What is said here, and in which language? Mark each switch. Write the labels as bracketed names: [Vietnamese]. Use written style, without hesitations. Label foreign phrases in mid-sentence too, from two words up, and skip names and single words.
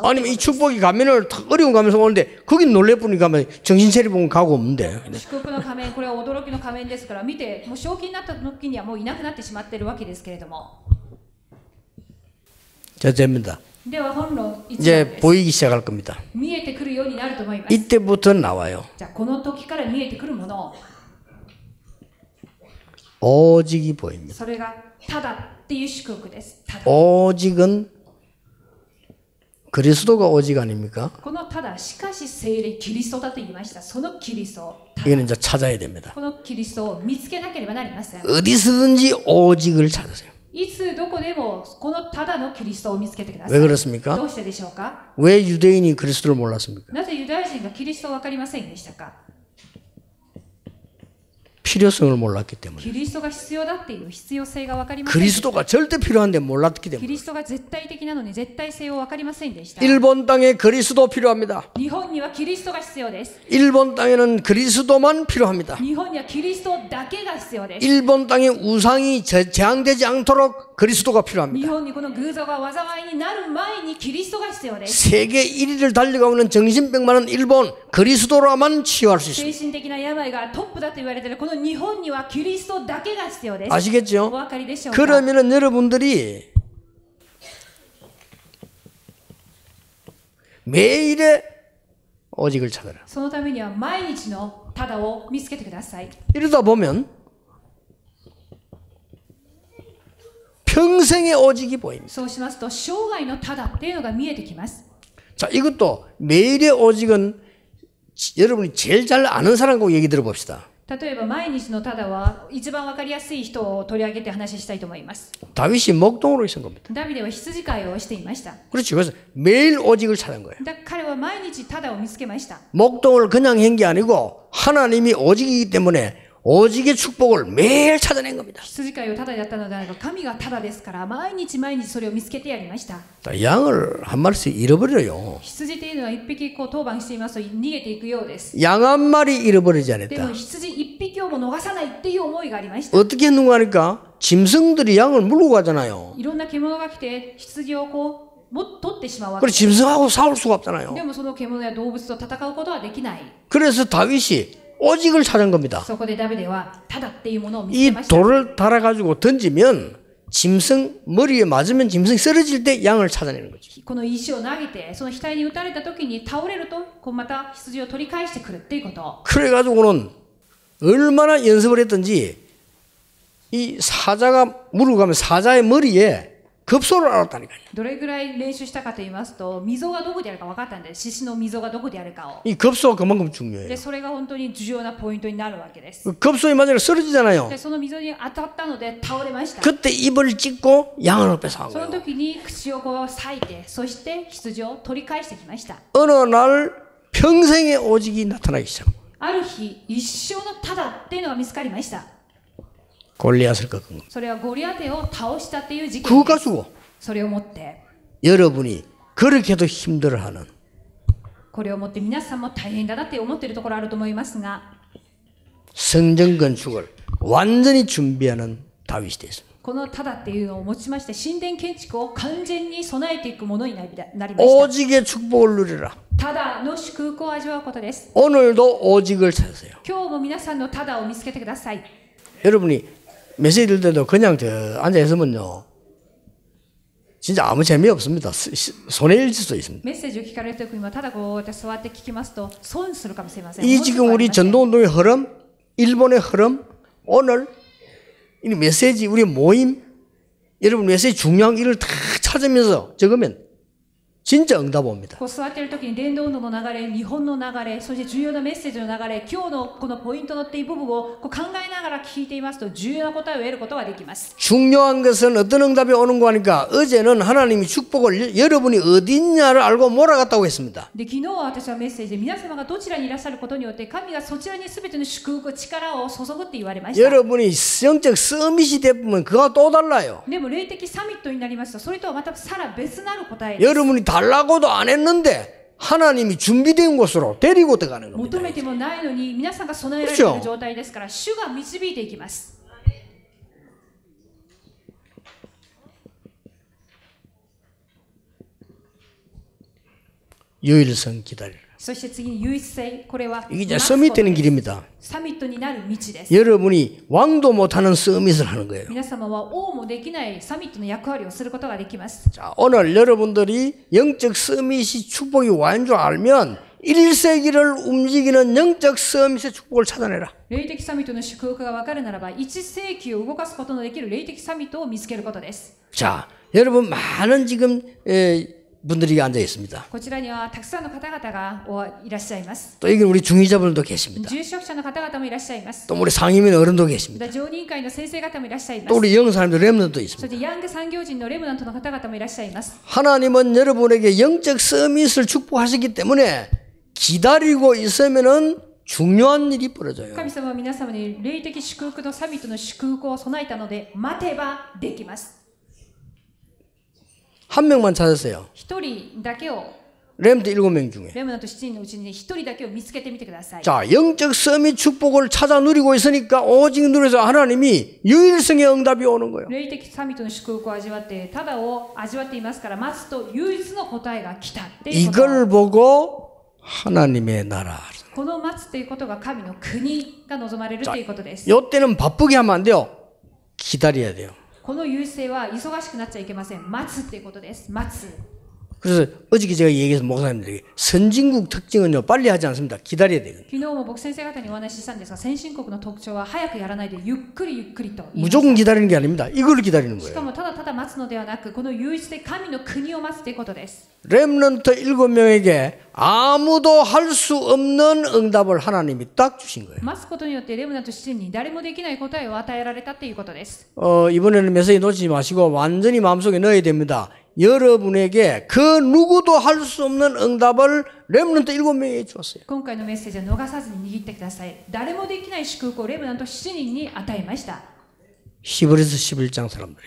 [Korean] 아니면 이 축복이 가면을 탁 어려운 가면서 오는데 거긴 놀래보니까 정신 차려보면 가고 없는데. [Japanese] 祝福の仮面、これは驚きの仮面ですから見てもう正気になった時にはもういなくなってしまっているわけですけれども。 [Korean] 자, 됩니다. [Japanese] では本論1番 [Korean] 이제 [Japanese] です。 [Korean] 보이기 시작할 겁니다. [Japanese] 見えてくるようになると思います。 [Korean] 이때부터 나와요. [Japanese] じゃあこの時から見えてくるもの、 [Korean] 오직이 보입니다. [Japanese] それがただっていう祝福です。ただ。 [Korean] 오직은 그리스도가 오직 아닙니까? [Japanese] このただしかし聖霊キリストだと言いました。そのキリスト、 [Korean] 이거는 이제 찾아야 됩니다. [Japanese] このキリストを見つけなければなりません。 [Korean] 어디서든지 오직을 찾으세요. [Japanese] いつどこでもこのただのキリストを見つけてくださ [Korean] 왜 [Japanese] い。 [Korean] 그렇습니까? [Japanese] どうしてでしょうか。 [Korean] 왜 유대인이 그리스도를 몰랐습니까? [Japanese] なぜユダヤ人がキリストを分かりませんでしたか。 [Korean] 필요성을 몰랐기 때문에. [Japanese] キリストが必要だっていう必要性が分かりません。 [Korean] 그리스도가 절대 필요한데 몰랐기 [Japanese] キ [Korean] 때문에. [Japanese] リストが絶対的なのに絶対性を分かりませんでした。 [Korean] 일본 땅에 그리스도 필요합니다. [Japanese] 日本にはキリストが必要です。 [Korean] 일본 땅에는 그리스도만 필요합니다. [Japanese] 日本にはキリストだけが必要です。 [Korean] 일본 땅에 우상이 제한되지 않도록 그리스도가 [Japanese] 日 [Korean] 필요합니다. [Japanese] 本にこの偶像が災いになる前にキリストが必要です。 [Korean] 세계 1위를 달려가고 있는 정신병 많은 일본 그리스도로만 치유할 수 [Japanese] 精 [Korean] 있습니다. [Japanese] 神的な病がトップだと言われているこの日本にはキリストだけが必要です。お [Korean] 아시겠죠? [Japanese] 分かりでしょうか。 [Korean] 그러면은 여러분들이 매일의 오직을 찾아라. [Japanese] そのためには毎日のただを見つけてください。 [Korean] 이러다 보면 평생의 오직이 보입니다. [Japanese] そうしますと生涯のただっていうのが見えてきます。 [Korean] 자, 이것도 매일의 오직은 여러분이 제일 잘 아는 사람하고 얘기 들어봅시다. [Japanese] 例えば毎日のただは一番わかりやすい人を取り上げて話したいと思います。 [Korean] 다윗이 목동으로 있은 겁니다. [Japanese] ダビデは羊飼いをしていました。 [Korean] 그렇죠. 그래서 매일 오직을 찾은 거예요. [Japanese] 彼は毎日ただを見つけました。 [Korean] 목동을 그냥 한 게 아니고 하나님이 오직이기 때문에 오직의 축복을 매일 찾아낸 겁니다. [Japanese] 羊飼いをただやったのであれば神がただですから毎日毎日それを見つけてやりました。 [Korean] 양을 한 마리씩 잃어버려요. [Japanese] 羊というのは一匹こう当番していますと逃げていくようです。 [Korean] 양 한 마리 잃어버리지 [Japanese] で [Korean] 않았다. [Japanese] も羊一匹をも逃さないっていう思いがありました。 [Korean] 어떻게 했는가 하니까 짐승들이 양을 물고 가잖아요. [Japanese] いろんな獣が来て羊をこう取ってしまうわけ [Korean] 그래 [Japanese] です。 [Korean] 짐승하고 싸울 수가 없잖아요. [Japanese] でもその獣や動物と戦うことはできない。 [Korean] 그래서 다윗이 오직을 찾은 겁니다. [Japanese] そこでダビデはただっていうものを見つ [Korean] 이 [Japanese] けました。 [Korean] 돌을 달아가지고 던지면 짐승 머리에 맞으면 짐승이 쓰러질 때 양을 찾아내는 거죠. [Japanese] この石を投げてその額に打たれた時に倒れるとこうまた羊を取り返してくるっていうこと。 [Korean] 그래가지고는 얼마나 연습을 했든지 이 사자가 물고 가면 사자의 머리에 급소를 알았다니까요. [Japanese] どれぐらい練習したかと言いますと溝がどこであるか分かったんです。獅子の溝がどこであるかを。 [Korean] 이 급소가 그만큼 중요해요. [Japanese] でそれが本当に重要なポイントになるわけです。 [Korean] 급소에 맞으면 쓰러지잖아요. [Japanese] でその溝に当たったので倒れました。 [Korean] 그때 입을 찢고 양을 뺏어간 [Japanese] その [Korean] 거예요. [Japanese] 時に口をこう裂いてそして羊を取り返してきました。 [Korean] 어느 날 평생의 오직이 나타나기 시작. [Japanese] ある日一生のただっていうのが見つかりました。 [Korean] 골리앗을 꺾은 거. [Japanese] それはゴリアテを倒したっていう事件 [Korean] 그거 [Japanese] です。 [Korean] 가지고 [Japanese] それをもって [Korean] 여러분이 그렇게도 힘들어하는 [Japanese] これをもって皆さんも大変だなって思っているところあると思いますが [Korean] 성전 건축을 완전히 준비하는 다윗이 됐습니다. [Japanese] このただっていうのをもちまして神殿建築を完全に備えていくものになりました。 [Korean] 오직의 축복을 누리라. [Japanese] ただの祝福を味わうことです。 [Korean] 오늘도 오직을 찾으세요. [Japanese] 今日も皆さんのただを見つけてください。 [Korean] 여러분이 메시지 들 때도 그냥 앉아 있으면요. 진짜 아무 재미없습니다. 손해 일 수도 있습니다. [Japanese] メッセージを聞かれるときにもただこうやって座って聞きますと損するかもしれません。 [Korean] 이 지금 우리 전도운동의 흐름, 일본의 흐름, 오늘 이 메시지 우리 모임, 여러분 메시지 중요한 일을 다 찾으면서 적으면 진짜 응답 옵니다. [Japanese] こう座っているときに伝道運動の流れ、日本の流れ、そして重要なメッセージの流れ、今日のこのポイントのっていう部分をこう考えながら聞いていますと重要な答えを得ることができます。 [Korean] 중요한 것은 어떤 응답이 오는 거 하니까 어제는 하나님이 축복을 여러분이 어디 있냐를 알고 몰아갔다고 했습니다. [Japanese] で昨日は私はメッセージで皆様がどちらにいらっしゃることによって神がそちらに全ての祝福、力を注ぐって言われました。 [Korean] 여러분이 영적 서밋이 되면 그거 또 달라요. [Japanese] でも霊的サミットになりますとそれとはまたさら別なる答えです。 [Korean] 여러분이 달라고도 안 했는데 하나님이 준비된 곳으로 데리고 들어가는 겁니다. [Japanese] 求めてもないのに皆さんが備えられている状態ですから主が導いていきます。 [Korean] 유일성 기다리라. [Japanese] そして次に唯一性、これは [Korean] 이게 이제 서밋 되는 길입니다. [Japanese] サミットになる道です。 [Korean] 여러분이 왕도 못하는 서밋을 하는 거예요. [Japanese] 皆様は王もできないサミットの役割をすることができます。 [Korean] 자, 오늘 여러분들이 영적 서밋이 축복이 와인 줄 알면 1세기를 움직이는 영적 서밋의 축복을 찾아내라. [Japanese] 霊的サミットの祝福が分かるならば1世紀を動かすことのできる霊的サミットを見つけることです。 [Korean] 자, 여러분 많은 지금 분들이 앉아 있습니다. [Japanese] こちらにはたくさんの方々がいらっしゃいます。 [Korean] 또 여기 우리 중위자분들도 계십니다. [Japanese] 住職者の方々もいらっしゃいます。 [Korean] 또 우리 상임위원 어른도 계십니다. [Japanese] 常任会の先生方もいらっしゃいま [Korean] 또 [Japanese] す。 [Korean] 우리 영사님들 렘넌트도 [Japanese] そ [Korean] 있습니다. [Japanese] してヤング産業人のレムナントの方々もいらっしゃいます。 [Korean] 하나님은 여러분에게 영적 서밋을 축복하시기 때문에 기다리고 있으면은 중요한 일이 벌어져요. [Japanese] 神様は皆様に霊的祝福とサミットの祝福を備えたので待てばできます。 [Korean] 한 명만 찾았어요. [Japanese] 一人だけを [Korean] 렘넌트 7명 중에. [Japanese] レムナント7人のうちに一人だけを見つけてみてください。 [Korean] 자, 영적 서밋 축복을 찾아 누리고 있으니까 오직 누려서 하나님이 유일성의 응답이 오는 거예요. [Japanese] 霊的サミットの祝福を味わってただを味わっていますから待つと唯一の答えが来たっていうこと。 [Korean] 이걸 보고 하나님의 나라. [Japanese] この待つということが神の国が望まれるということです。 [Korean] 요때는 바쁘게 하면 안 돼요. 기다려야 돼요. [Japanese] この優勢は忙しくなっちゃいけません。待つっていうことです。待つ。 [Korean] 그래서 어저께 제가 얘기해서 목사님들에게 선진국 특징은요 빨리 하지 않습니다. 기다려야 되거든요. [Japanese] 昨日も僕先生方にお話ししたんですが、先進国の特徴は早くやらないでゆっくりゆっくりと言いました。 [Korean] 무조건 기다리는 게 아닙니다. 이걸 기다리는 [Japanese] しか [Korean] 거예요. [Japanese] もただただ待つのではなく、この唯一で神の国を待つということです。 [Korean] 렘넌트 7명에게 아무도 할 수 없는 응답을 하나님이 딱 주신 거예요. [Japanese] 待つことによってレムナント7人に誰もできない答えを与えられたということです。 [Korean] 이번에는 메시지 놓치지 마시고 완전히 마음속에 넣어야 됩니다. 여러분에게 그 누구도 할 수 없는 응답을 렘넌트 7명에게 주었어요. [Japanese] 今回のメッセージは逃さずに握ってください。誰もできない祝福をレムナント7人に与えました。 [Korean] 히브리서 11장 사람들이